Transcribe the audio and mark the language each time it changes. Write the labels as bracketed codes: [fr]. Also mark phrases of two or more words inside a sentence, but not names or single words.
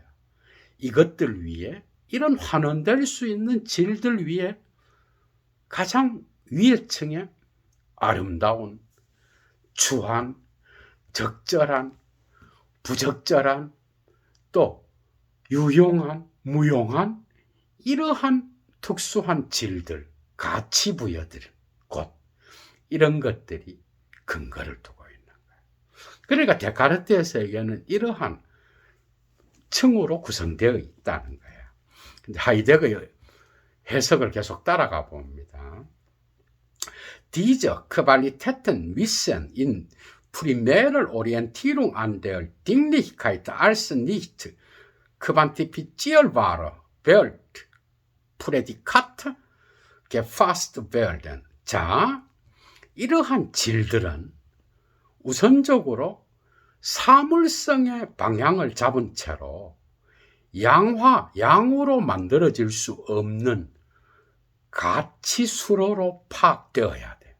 [ko] 이것들 위에 이런 환원될 수 있는 질들 위에 가장 위에 층에 아름다운, 추한, 적절한, 부적절한, 또 유용한, 무용한 이러한 특수한 질들, 가치 부여들, 곧 이런 것들이 근거를 두고 있는 거예요. 그러니까 데카르트의 세계는 이러한 층으로 구성되어 있다는 거예요. 근데 하이데거의 해석을 계속 따라가 봅니다. [de] Diese Qualitäten müssen in primärer Orientierung an der Dinglichkeit als nicht quantifizierbare Welt Prädikat gefasst werden. [ko] 자, 이러한 질들은 우선적으로 사물성의 방향을 잡은 채로 양으로 만들어질 수 없는 가치수로로 파악되어야 돼.